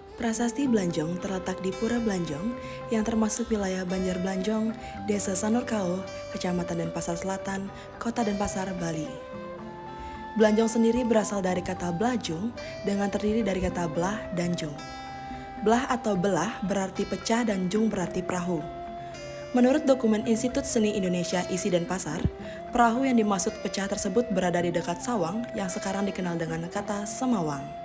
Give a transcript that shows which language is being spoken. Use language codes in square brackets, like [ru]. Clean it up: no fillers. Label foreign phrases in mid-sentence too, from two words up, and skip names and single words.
[id] Prasasti Blanjong terletak di Pura Blanjong yang termasuk wilayah Banjar Blanjong, Desa Sanurkao, Kecamatan Denpasar Selatan, Kota Denpasar, Bali. Blanjong sendiri berasal dari kata blajung dengan terdiri dari kata belah dan jung. Belah atau belah berarti pecah dan jung berarti perahu. Menurut dokumen Institut Seni Indonesia ISI Denpasar, perahu yang dimaksud pecah tersebut berada di dekat Sawang yang sekarang dikenal dengan kata Semawang.